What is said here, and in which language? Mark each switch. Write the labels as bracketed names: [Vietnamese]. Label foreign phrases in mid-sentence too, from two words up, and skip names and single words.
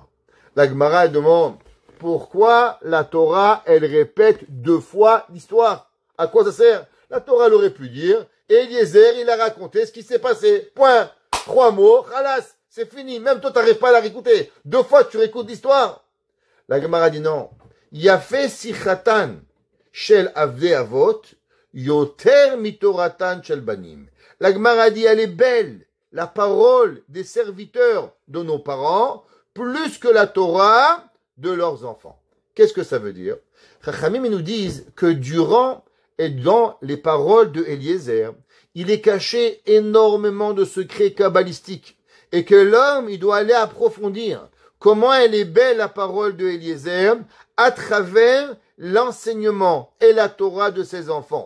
[French] La Gemara demande, pourquoi la Torah, elle répète 2 fois l'histoire? À quoi ça sert? La Torah, elle aurait pu dire, et Eliezer, il a raconté ce qui s'est passé. Point. 3 mots, khalas, c'est fini. Même toi, t'arrives pas à la réécouter. 2 fois, tu réécoutes l'histoire. La Gemara dit non. [Hebrew] יפה שיחתן של עבדי אבות יותר מתורתן של בנים. [French] La Gemara dit, elle est belle, la parole des serviteurs de nos parents, plus que la Torah de leurs enfants. Qu'est-ce que ça veut dire? Chachamim nous disent que durant et dans les paroles de Eliezer, il est caché énormément de secrets kabbalistiques et que l'homme, il doit aller approfondir comment elle est belle la parole de Eliezer à travers l'enseignement et la Torah de ses enfants.